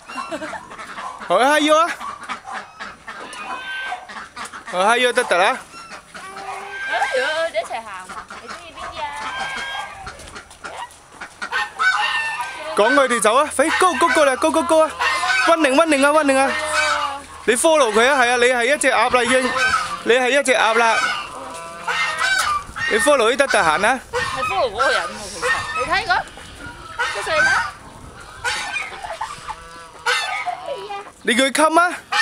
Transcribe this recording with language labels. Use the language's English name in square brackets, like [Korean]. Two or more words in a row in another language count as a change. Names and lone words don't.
[Cantonese] 好嗨喲啊！好嗨喲得得啦！你一齊行，你中意邊啲啊？趕佢哋走啊！快 [English] go go go [Cantonese] 啦 [English] go go go [Cantonese] 啊！溫寧啊！你 follow 佢啊！係啊，你係一隻鴨啦已經，你係一隻鴨啦。你 follow 啲得得行啦。係 follow 嗰個人喎，其實你睇個，出世啦！你叫佢 come 啊！